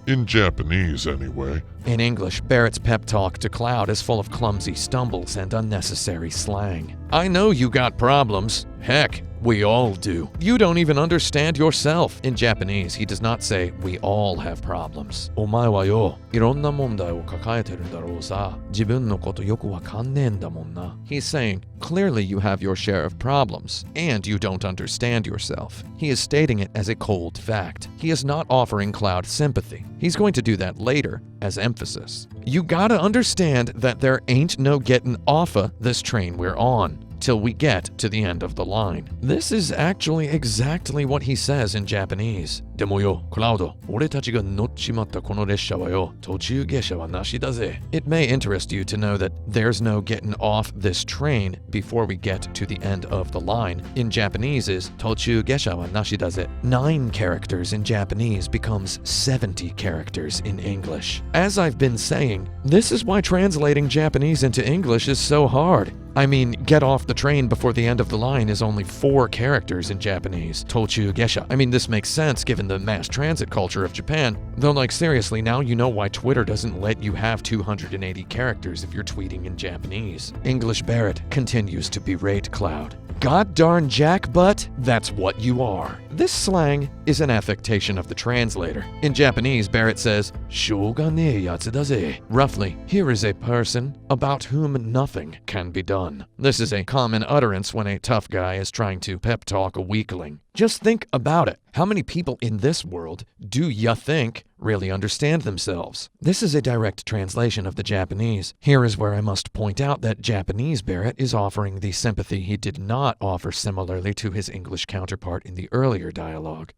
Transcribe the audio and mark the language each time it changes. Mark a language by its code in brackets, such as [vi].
[en] In Japanese, anyway. In English, Barrett's pep talk to Cloud is full of clumsy stumbles and unnecessary slang. I know you got problems. Heck, we all do. You don't even understand yourself. In Japanese, he does not say, we all have problems. [ja] お前はよ、いろんな問題を抱えてるんだろうさ。自分のことよくわかんねえんだもんな。 [en] He's saying, clearly you have your share of problems, and you don't understand yourself. He is stating it as a cold fact. He is not offering Cloud sympathy. He's going to do that later, as emphasis. You gotta understand that there ain't no getting offa this train we're on. Till we get to the end of the line. This is actually exactly what he says in Japanese. [ja] でもよ、クラウド、俺たちが乗っちまったこの列車はよ、途中下車はなしだぜ。 [en] It may interest you to know that there's no getting off this train before we get to the end of the line. In Japanese is [ja] 途中下車はなしだぜ. [en] 9 characters in Japanese becomes 70 characters in English. As I've been saying, this is why translating Japanese into English is so hard. I mean, get off the train before the end of the line is only 4 characters in Japanese. Tochu gesha. I mean, this makes sense given the mass transit culture of Japan. Though, like, seriously, now you know why Twitter doesn't let you have 280 characters if you're tweeting in Japanese. English Barrett continues to berate Cloud. God darn jackbutt, that's what you are. This slang is an affectation of the translator. In Japanese, Barrett says, [ja] しょうがねえやつだぜ. [en] Roughly, here is a person about whom nothing can be done. This is a common utterance when a tough guy is trying to pep talk a weakling. Just think about it. How many people in this world do ya think really understand themselves? This is a direct translation of the Japanese. Here is where I must point out that Japanese Barrett is offering the sympathy he did not offer similarly to his English counterpart in the earlier dialogue.